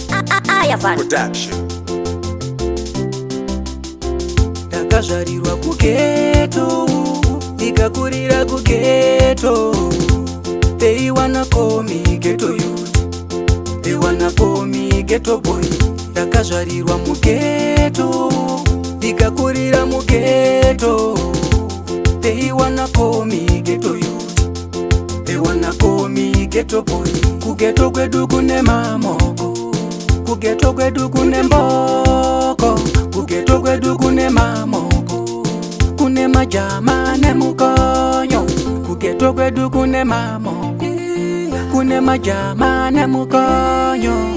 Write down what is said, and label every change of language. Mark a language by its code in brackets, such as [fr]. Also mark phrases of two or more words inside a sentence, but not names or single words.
[en] a-, Aya Van. Production. [sn] Ndakazvarirwa kugeto, ndikakurira kugeto. [en] They wanna call me ghetto youth. They wanna call me ghetto boy. [sn] Ndakazvarirwa mugeto, ndikakurira mugeto. [en] They wanna call me ghetto youth. They wanna call me ghetto boy. [sn] Kugeto kwedu kune mamoko, kugeto kwedu kune mboko, kugeto kwedu kune mamoko, kune majama nemukonyo. Kugeto kwedu kune mamoko, kune majama nemukonyo.